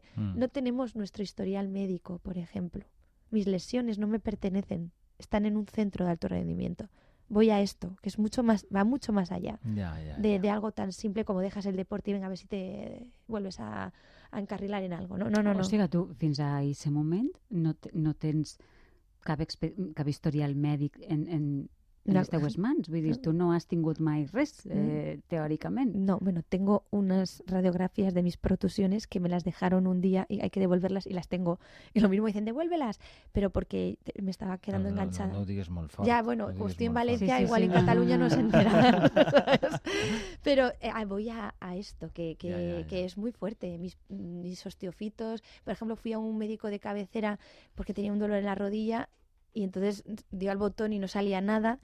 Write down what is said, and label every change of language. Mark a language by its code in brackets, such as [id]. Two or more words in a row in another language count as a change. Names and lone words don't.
[es] No tenemos nuestro historial médico, por ejemplo. Mis lesiones no me pertenecen, están en un centro de alto rendimiento. Voy a esto, que es mucho más, va mucho más allá de algo tan simple como dejas el deporte y venga a ver si te vuelves a encarrilar en algo. No. [ca] O sigui, tu fins a aquest moment no tens cap historial mèdic en les teues mans. Vull dir, tu no has tingut mai res, teòricament. [es] No, bueno, tengo unas radiografías de mis protusiones que me las dejaron un día y hay que devolverlas y las tengo. Y lo mismo dicen, devuélvelas, pero porque me estaba quedando enganchada. [ca] No ho digues molt fort. [es] Ya, bueno, estoy en Valencia, Sí, igual sí, en no. Cataluña no se enteran. ¿Sabes? Pero voy a esto, que es muy fuerte. Mis osteofitos, por ejemplo, fui a un médico de cabecera porque tenía un dolor en la rodilla y entonces dio al botón y no salía nada.